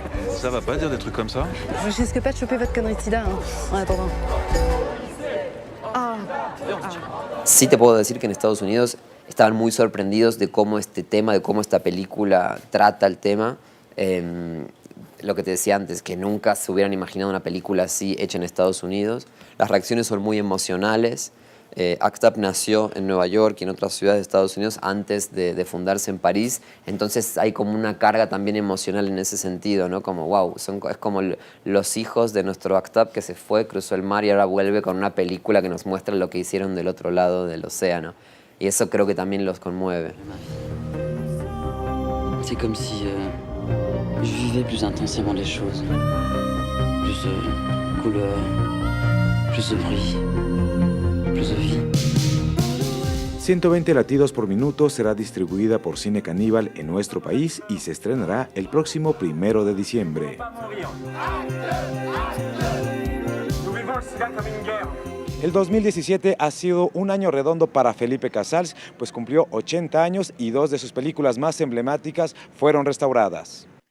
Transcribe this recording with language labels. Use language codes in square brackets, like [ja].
[fr] Ça va pas dire des trucs comme ça? Je risque pas de choper votre connerie de sida, hein, en attendant. [es] Sí te puedo decir que en Estados Unidos estaban muy sorprendidos de cómo este tema, de cómo esta película trata el tema. Lo que te decía antes, que nunca se hubieran imaginado una película así hecha en Estados Unidos. Las reacciones son muy emocionales. ACT UP nació en Nueva York y en otras ciudades de Estados Unidos antes de fundarse en París, entonces hay como una carga también emocional en ese sentido, ¿no? Como wow, es como los hijos de nuestro ACT UP que se fue, cruzó el mar y ahora vuelve con una película que nos muestra lo que hicieron del otro lado del océano, y eso creo que también los conmueve. [fr] C'est comme si je vivais plus intensément les choses. Plus de couleurs, plus de bruit. [es] 120 latidos por minuto será distribuida por Cine Caníbal en nuestro país y se estrenará el próximo 1 de diciembre. El 2017 ha sido un año redondo para Felipe Casals, pues cumplió 80 años y 2 de sus películas más emblemáticas fueron restauradas.